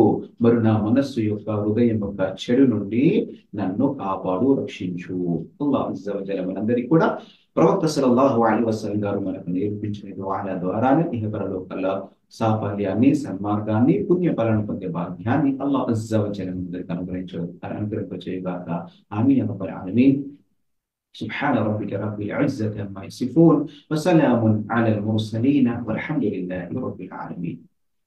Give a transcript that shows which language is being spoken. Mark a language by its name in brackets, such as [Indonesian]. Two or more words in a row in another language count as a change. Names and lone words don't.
[Telugu] మరి నా మనస్సు యొక్క, హృదయం యొక్క చెడు నుండి నన్ను కాపాడు, రక్షించు. [Arabic] الله عز وجل [Telugu] మనందరికీ కూడా ప్రవక్త [Arabic] صلى الله عليه وسلم [Telugu] గారు మనకు నేర్పించిన దుఆల ద్వారానే ఇహపరలోకల సాఫల్యాన్ని, సన్మార్గాన్ని, పుణ్య ఫలాన్ని పొందే భాగ్యాన్ని [Arabic] الله عز وجل [Telugu] మనందరికీ అనుగ్రహింపచేయగాక. [Arabic] آمين يا رب العالمين. سبحان ربك رب العزة عما يصفون وسلام على المرسلين والحمد لله رب العالمين.